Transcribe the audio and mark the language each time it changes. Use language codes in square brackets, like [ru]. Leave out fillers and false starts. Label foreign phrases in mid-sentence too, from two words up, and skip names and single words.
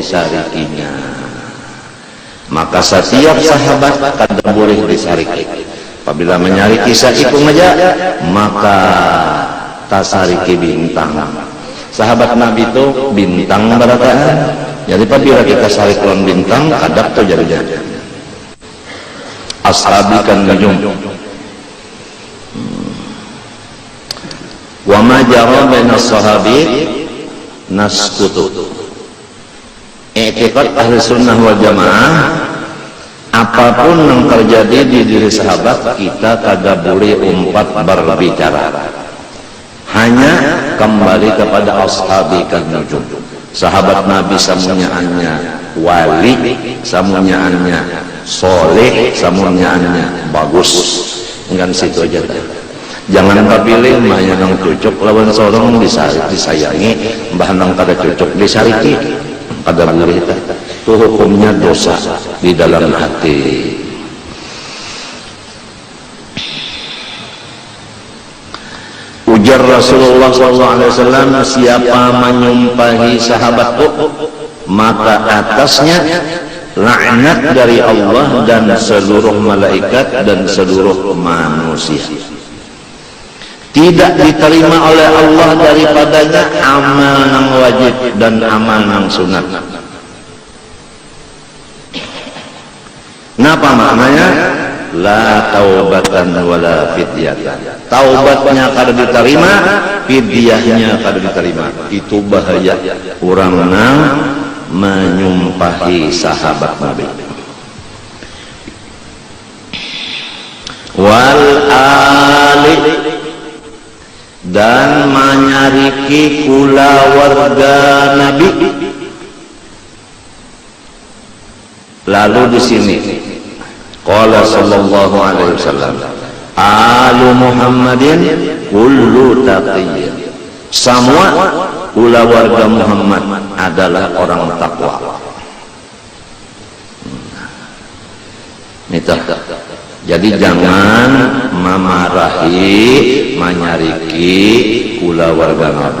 [bjn] disarikinya maka setiap sahabat kada boleh disariki Apabila menyari kisah ikung aja, maka tasariki bintang. Sahabat Nabi itu bintang barataan. Jadi apabila kita sarik lawan bintang, kadap tuh jadinya. [ar] أصحابي كالنجوم. وما جرى بين صحابي نسكت. [id] I'tiqad [ar] أهل السنة والجماعة, [id] apapun yang terjadi di diri sahabat kita kagak boleh umpat berbicara, hanya kembali kepada [ar] أصحابي كالنجوم. [bjn] Sahabat Nabi samunyaannya wali, samunyaannya soleh, samunyaannya bagus, enggak situ aja. Jangan kapilih mbah yang cocok lawan sorong disayangi, mbah nang kada cocok disariki, kada boleh. [id] Itu hukumnya dosa di dalam hati. Ujar Rasulullah SAW, siapa menyumpahi sahabatku, maka atasnya laknat dari Allah dan seluruh malaikat dan seluruh manusia. Tidak diterima oleh Allah daripadanya amal yang wajib dan amal yang sunat. [bjn] Napa maknanya? [ar] لا توبة ولا فدية. [bjn] Taubatnya kada diterima, fidyahnya kada diterima. [id] Itu bahaya orang yang menyumpahi sahabat Nabi. [bjn] Wal ali, dan menyariki kula warga Nabi. [id] Lalu di sini [ar] قال صلى الله عليه وسلم آل محمد كل تقي. [id] Semua kula warga Muhammad adalah orang takwa. Itu. [bjn] Jadi jangan memarahi, menyariki kula warga Nabi.